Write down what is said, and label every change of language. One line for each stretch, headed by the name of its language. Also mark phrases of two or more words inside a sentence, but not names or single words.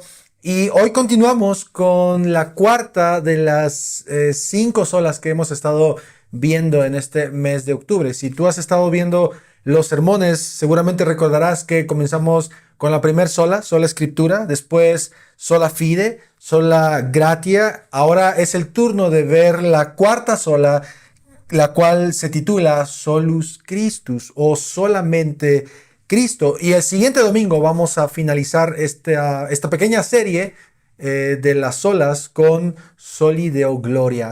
Spanish: Y hoy continuamos con la cuarta de las cinco solas que hemos estado viendo en este mes de octubre. Si tú has estado viendo los sermones, seguramente recordarás que comenzamos con la primera sola, sola escritura, después
Latin: sola fide, sola gratia.
Spanish: Ahora es el turno de ver la cuarta sola, la cual se titula
Latin: Solus Christus
Spanish: o solamente Cristo. Y el siguiente domingo vamos a finalizar esta pequeña serie de las solas con
Latin: Soli Deo Gloria.